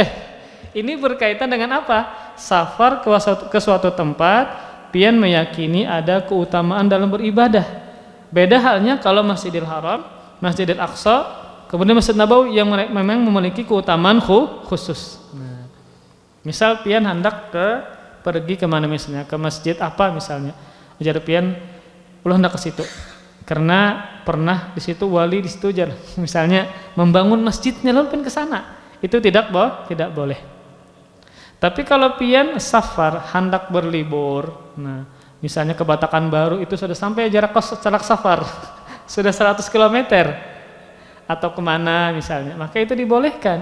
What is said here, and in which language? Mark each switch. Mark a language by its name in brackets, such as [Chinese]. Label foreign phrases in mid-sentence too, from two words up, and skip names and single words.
[Indonesian] Ini berkaitan dengan apa? Safar ke suatu tempat, pian meyakini ada keutamaan dalam beribadah. Beda halnya kalau Masjidil Haram, Masjidil Aqsa, kemudian Masjid Nabawi yang memang memiliki keutamaan khusus. Nah, misal pian hendak pergi kemana misalnya, ke masjid apa misalnya, [Banjar] ujar pian, ulah hendak ke situ, [Indonesian] karena pernah di situ wali di situ ujar, misalnya membangun masjidnya lalu pian ke sana, itu tidak boleh. Tapi kalau pian safar hendak berlibur, nah misalnya ke Batakan Baru itu sudah sampai jarak safar sudah 100 km atau kemana misalnya, maka itu dibolehkan.